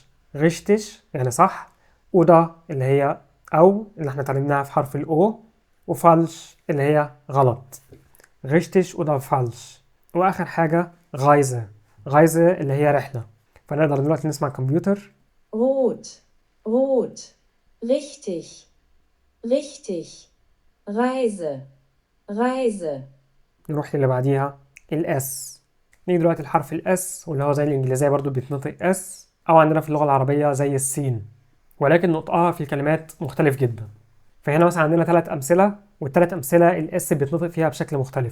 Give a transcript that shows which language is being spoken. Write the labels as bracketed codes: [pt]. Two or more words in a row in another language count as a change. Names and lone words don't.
[ar] غشتش يعني صح، أودا اللي هي أو اللي احنا اتعلمناها في حرف الأو، وفالش اللي هي غلط. [de] Richtig oder falsch. [ar] وآخر حاجة غايزة. غايزة اللي هي رحلة. فنقدر دلوقتي نسمع الكمبيوتر. [de] Rot. Rot. Richtig. Richtig. Reise. Reise. [ar] نروح للي بعديها الاس. نيجي دلوقتي الحرف الاس واللي هو زي الانجليزيه برضو بيتنطق اس، او عندنا في اللغه العربيه زي السين، ولكن نطقها في الكلمات مختلف جدا. فهنا مثلا عندنا 3 امثله، والثلاث امثله الاس بيتنطق فيها بشكل مختلف.